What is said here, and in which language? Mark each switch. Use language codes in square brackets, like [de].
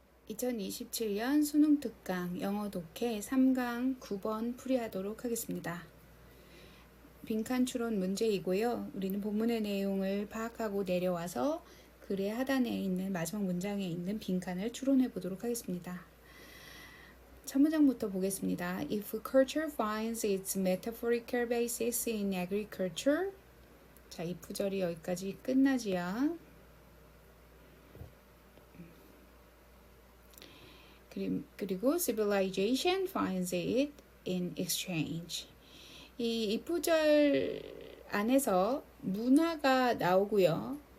[ko] 2027년 수능 특강 영어 독해 3강 9번 풀이하도록 하겠습니다. 빈칸 추론 문제이고요. 우리는 본문의 내용을 파악하고 내려와서 글의 하단에 있는 마지막 문장에 있는 빈칸을 추론해 보도록 하겠습니다. 첫 문장부터 보겠습니다. [en] If culture finds its metaphorical basis in agriculture. [ko] 자, 이 구절이 여기까지 끝나지요. [en] 그리고 civilization finds it in exchange. [ko] 이 구절 안에서 문화가 나오고요.